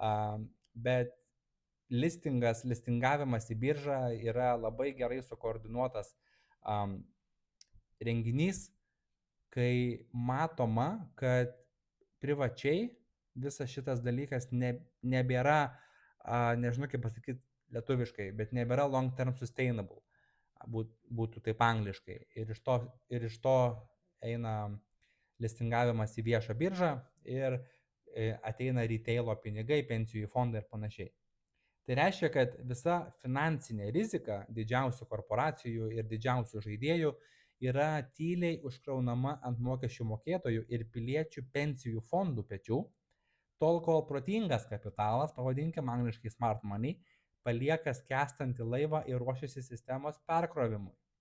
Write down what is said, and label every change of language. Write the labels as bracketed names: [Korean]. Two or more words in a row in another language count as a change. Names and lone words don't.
[Lithuanian] Bet listingavimas į biržą yra labai gerai sukoordinuotas renginys, kai matoma, kad privačiai visas šitas dalykas nebėra, nežinau kaip pasakyti lietuviškai, bet nebėra [English] long term sustainable, [Lithuanian] būtų taip angliškai. Ir iš to eina listingavimas į viešą biržą ir ateina retailo pinigai, pensijų fondai ir panašiai. Tai reiškia, kad visa finansinė rizika didžiausių korporacijų ir didžiausių žaidėjų yra tyliai užkraunama ant mokesčių mokėtojų ir piliečių pensijų fondų pečių, tol kol protingas kapitalas, pavadinkim angliškai [English] smart money, [Lithuanian] palieka skęstantį laivą ir ruošiasi sistemos perkrovimui.